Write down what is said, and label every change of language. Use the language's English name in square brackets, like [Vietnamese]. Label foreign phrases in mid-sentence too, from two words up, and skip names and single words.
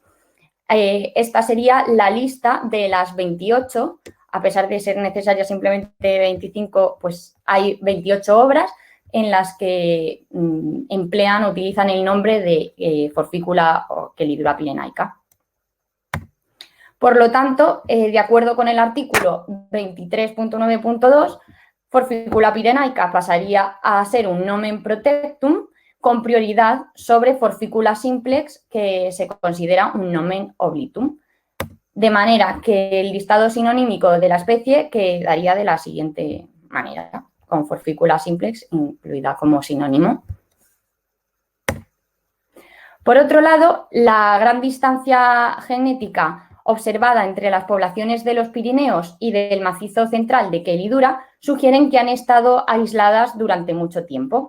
[Spanish] Esta sería la lista de las 28, a pesar de ser necesarias simplemente 25, pues hay 28 obras en las que utilizan el nombre de Forficula o Chelidura pirenaica. Por lo tanto, de acuerdo con el artículo 23.9.2, Forficula pirenaica pasaría a ser un [Latin] nomen protectum [Spanish] con prioridad sobre Forficula simplex, que se considera un [Latin] nomen oblitum. [Spanish] De manera que el listado sinonímico de la especie quedaría de la siguiente manera, con Forficula simplex incluida como sinónimo. Por otro lado, la gran distancia genética observada entre las poblaciones de los Pirineos y del macizo central de Kelidura sugieren que han estado aisladas durante mucho tiempo.